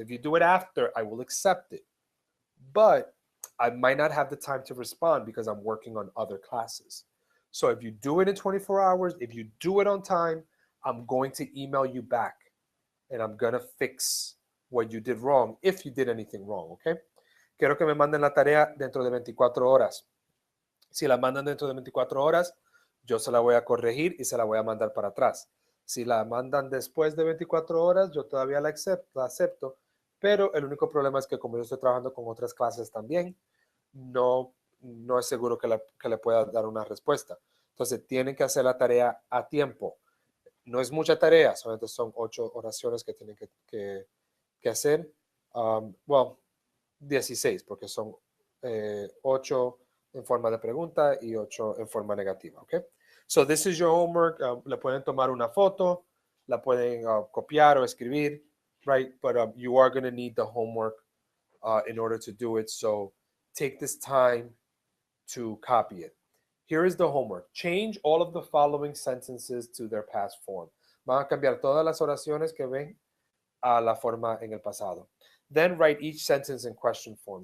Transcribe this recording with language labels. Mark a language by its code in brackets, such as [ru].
[en] If you do it after, I will accept it. But I might not have the time to respond because I'm working on other classes. So if you do it in 24 hours, if you do it on time, I'm going to email you back and I'm going to fix what you did wrong, if you did anything wrong, okay? [es] Quiero que me manden la tarea dentro de 24 horas. Si la mandan dentro de 24 horas, yo se la voy a corregir y se la voy a mandar para atrás. Si la mandan después de 24 horas, yo todavía la acepto, pero el único problema es que como yo estoy trabajando con otras clases también, no es seguro que le pueda dar una respuesta. Entonces, tienen que hacer la tarea a tiempo. No es mucha tarea, solamente son 8 oraciones que tienen que hacer. Well, 16, porque son 8 en forma de pregunta y 8 en forma negativa, okay? [en] So this is your homework. [es] Le pueden tomar una foto, la pueden copiar o escribir, right? [en] But you are going to need the homework in order to do it. So take this time to copy it. Here is the homework. Change all of the following sentences to their past form. [es] Van a cambiar todas las oraciones que ven a la forma en el pasado. [en] Then write each sentence in question form.